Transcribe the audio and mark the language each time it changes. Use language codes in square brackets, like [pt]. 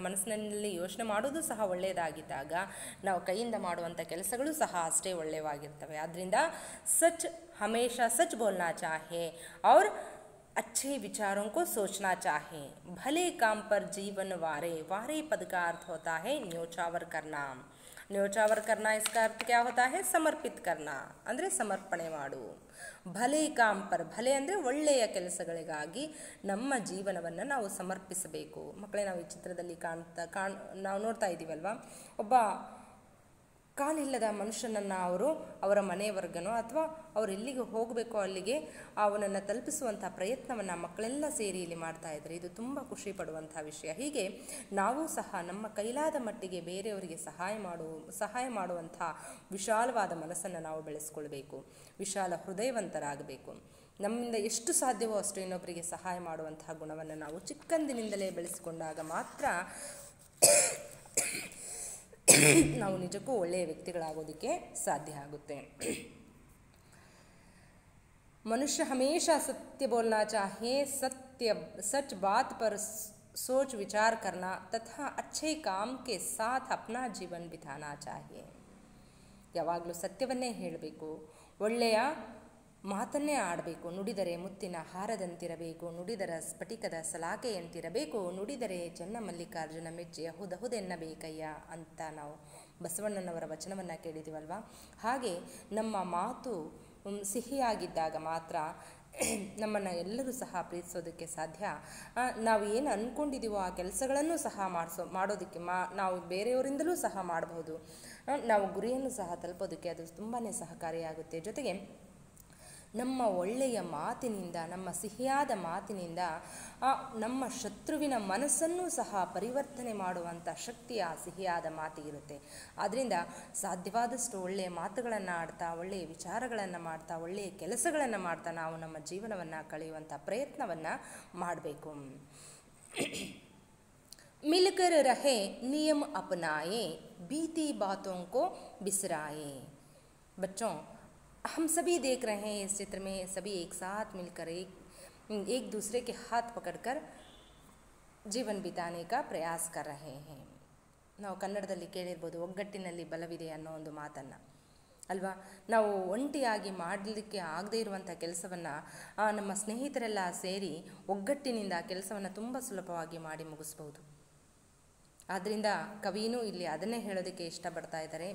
[kn] ಮನಸ್ಸಿನಲ್ಲಿ ಯೋಚನೆ ಮಾಡೋದು ಸಹ ಒಳ್ಳೆಯದಾಗಿದ್ದಾಗ ನಾವು ಕೈಯಿಂದ ಮಾಡುವಂಥ ಕೆಲಸಗಳು ಸಹ ಅಷ್ಟೇ ಒಳ್ಳೆಯವಾಗಿರ್ತವೆ. [hi] ಆದ್ದರಿಂದ ಸಚ್ ಹಮೇಶಾ ಸಚ್ ಬೋಲ್ನಾ ಚಾಹೆ और अच्छे विचारों को सोचना चाहे. भले काम पर जीवन वारे. वारे पद का अर्थ होता है न्योछावर करना. न्योछावर करना इसका अर्थ क्या होता है? समर्पित करना [kn] ಅಂದರೆ ಸಮರ್ಪಣೆ ಮಾಡು. ಭಲೆ ಕಾಮ್ ಪರ್, ಭಲೆ ಅಂದರೆ ಒಳ್ಳೆಯ ಕೆಲಸಗಳಿಗಾಗಿ ನಮ್ಮ ಜೀವನವನ್ನು ನಾವು ಸಮರ್ಪಿಸಬೇಕು. ಮಕ್ಕಳೇ, ನಾವು ಈ ಚಿತ್ರದಲ್ಲಿ ನಾವು ನೋಡ್ತಾ ಇದ್ದೀವಲ್ವ, ಒಬ್ಬ ಕಾಲಿಲ್ಲದ ಮನುಷ್ಯನನ್ನು ಅವರ ಮನೆಯವರ್ಗನೋ ಅಥವಾ ಅವ್ರು ಎಲ್ಲಿಗೆ ಹೋಗಬೇಕೋ ಅಲ್ಲಿಗೆ ಅವನನ್ನು ತಲುಪಿಸುವಂಥ ಪ್ರಯತ್ನವನ್ನು ಮಕ್ಕಳೆಲ್ಲ ಸೇರಿ ಇಲ್ಲಿ ಮಾಡ್ತಾ ಇದ್ದಾರೆ. ಇದು ತುಂಬ ಖುಷಿ ಪಡುವಂಥ ವಿಷಯ. ಹೀಗೆ ನಾವು ಸಹ ನಮ್ಮ ಕೈಲಾದ ಮಟ್ಟಿಗೆ ಬೇರೆಯವರಿಗೆ ಸಹಾಯ ಮಾಡುವಂಥ ವಿಶಾಲವಾದ ಮನಸ್ಸನ್ನು ನಾವು ಬೆಳೆಸ್ಕೊಳ್ಬೇಕು. ವಿಶಾಲ ಹೃದಯವಂತರಾಗಬೇಕು. ನಮ್ಮಿಂದ ಎಷ್ಟು ಸಾಧ್ಯವೋ ಅಷ್ಟು ಇನ್ನೊಬ್ಬರಿಗೆ ಸಹಾಯ ಮಾಡುವಂತಹ ಗುಣವನ್ನು ನಾವು ಚಿಕ್ಕಂದಿನಿಂದಲೇ ಬೆಳೆಸಿಕೊಂಡಾಗ ಮಾತ್ರ ನಾವು ನಿಜಕ್ಕೂ ಒಳ್ಳೆಯ ವ್ಯಕ್ತಿಗಳಾಗೋದಕ್ಕೆ ಸಾಧ್ಯ ಆಗುತ್ತೆ. [hi] मनुष्य हमेशा सत्य बोलना चाहे. सच बात पर सोच विचार करना तथा अच्छे काम के साथ अपना जीवन बिताना चाहिए. [kn] ಯಾವಾಗಲೂ ಸತ್ಯವನ್ನೇ ಹೇಳಬೇಕು, ಒಳ್ಳೆಯ ಮಾತನ್ನೇ ಆಡಬೇಕು. ನುಡಿದರೆ ಮುತ್ತಿನ ಹಾರದಂತಿರಬೇಕು, ನುಡಿದರ ಸ್ಫಟಿಕದ ಸಲಾಕೆಯಂತಿರಬೇಕು, ನುಡಿದರೆ ಚೆನ್ನ ಮಲ್ಲಿಕಾರ್ಜುನ ಮೆಚ್ಚೆಯ ಹುದೆನ್ನಬೇಕಯ್ಯ ಅಂತ ನಾವು ಬಸವಣ್ಣನವರ ವಚನವನ್ನು ಕೇಳಿದ್ದೀವಲ್ವ. ಹಾಗೆ ನಮ್ಮ ಮಾತು ಸಿಹಿಯಾಗಿದ್ದಾಗ ಮಾತ್ರ ನಮ್ಮನ್ನು ಎಲ್ಲರೂ ಸಹ ಪ್ರೀತಿಸೋದಕ್ಕೆ ಸಾಧ್ಯ. ನಾವು ಏನು ಅಂದ್ಕೊಂಡಿದ್ದೀವೋ ಆ ಕೆಲಸಗಳನ್ನು ಸಹ ಮಾಡೋದಕ್ಕೆ ನಾವು ಬೇರೆಯವರಿಂದಲೂ ಸಹ ಮಾಡಬಹುದು. ನಾವು ಗುರಿಯನ್ನು ಸಹ ತಲುಪೋದಕ್ಕೆ ಅದು ತುಂಬಾ ಸಹಕಾರಿಯಾಗುತ್ತೆ. ಜೊತೆಗೆ ನಮ್ಮ ಒಳ್ಳೆಯ ಮಾತಿನಿಂದ, ನಮ್ಮ ಸಿಹಿಯಾದ ಮಾತಿನಿಂದ ನಮ್ಮ ಶತ್ರುವಿನ ಮನಸ್ಸನ್ನು ಸಹ ಪರಿವರ್ತನೆ ಮಾಡುವಂಥ ಶಕ್ತಿ ಆ ಸಿಹಿಯಾದ ಮಾತಿಗಿರುತ್ತೆ. ಆದ್ದರಿಂದ ಸಾಧ್ಯವಾದಷ್ಟು ಒಳ್ಳೆಯ ಮಾತುಗಳನ್ನು ಆಡ್ತಾ, ಒಳ್ಳೆಯ ವಿಚಾರಗಳನ್ನು ಮಾಡ್ತಾ, ಒಳ್ಳೆಯ ಕೆಲಸಗಳನ್ನು ಮಾಡ್ತಾ ನಾವು ನಮ್ಮ ಜೀವನವನ್ನು ಕಳೆಯುವಂಥ ಪ್ರಯತ್ನವನ್ನು ಮಾಡಬೇಕು. [hi] मिलकर रहे नियम अपनाए, बीती बातों को बिसराए. बच्चों, हम सभी देख रहे हैं इस चित्र में सभी एक साथ मिलकर एक दूसरे के हाथ पकड़कर जीवन बिताने का प्रयास कर रहे हैं. [kn] ನಾವು ಕನ್ನಡದಲ್ಲಿ ಕೇಳಿರ್ಬೋದು, ಒಗ್ಗಟ್ಟಿನಲ್ಲಿ ಬಲವಿದೆ ಅನ್ನೋ ಒಂದು ಮಾತನ್ನು ಅಲ್ವಾ. ನಾವು ಒಂಟಿಯಾಗಿ ಮಾಡಲಿಕ್ಕೆ ಆಗದೇ ಇರುವಂಥ ಕೆಲಸವನ್ನು ನಮ್ಮ ಸ್ನೇಹಿತರೆಲ್ಲ ಸೇರಿ ಒಗ್ಗಟ್ಟಿನಿಂದ ಕೆಲಸವನ್ನು ತುಂಬ ಸುಲಭವಾಗಿ ಮಾಡಿ ಮುಗಿಸ್ಬೋದು. ಆದ್ದರಿಂದ ಕವಿನೂ ಇಲ್ಲಿ ಅದನ್ನೇ ಹೇಳೋದಕ್ಕೆ ಇಷ್ಟಪಡ್ತಾ ಇದ್ದಾರೆ.